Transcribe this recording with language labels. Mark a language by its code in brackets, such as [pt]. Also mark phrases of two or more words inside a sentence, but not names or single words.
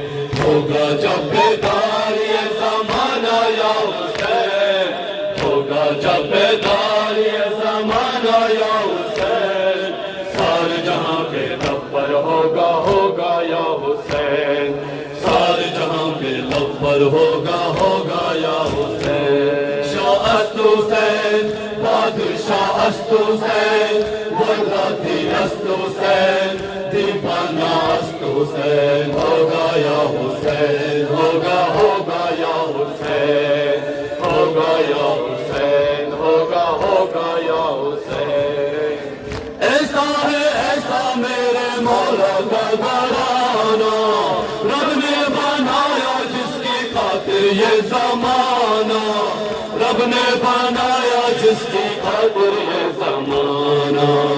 [ur] ہوگا جب بیدار یہ زمانہ یا حسین، ہوگا جب بیدار یہ زمانہ یا حسین، سارے جہاں کے لب پر ہوگا ہوگا یا حسین، سارے جہاں کے لب پر ہوگا ہوگا یا حسین۔ [fa] شاہ است حسین، بادشاہ است حسین، ولاتی است حسین، دیوانہ است حسین، [ur] ہوگا یا حسین، ہوگا ہوگا یا حسین، ہوگا یا حسین، ہوگا ہوگا یا حسین۔ ایسا ہے ایسا میرے مولا کا گھرانہ، رب نے بنایا جس کی خاطر یہ زمانہ، رب نے بنایا جس کی خاطر یہ زمانہ۔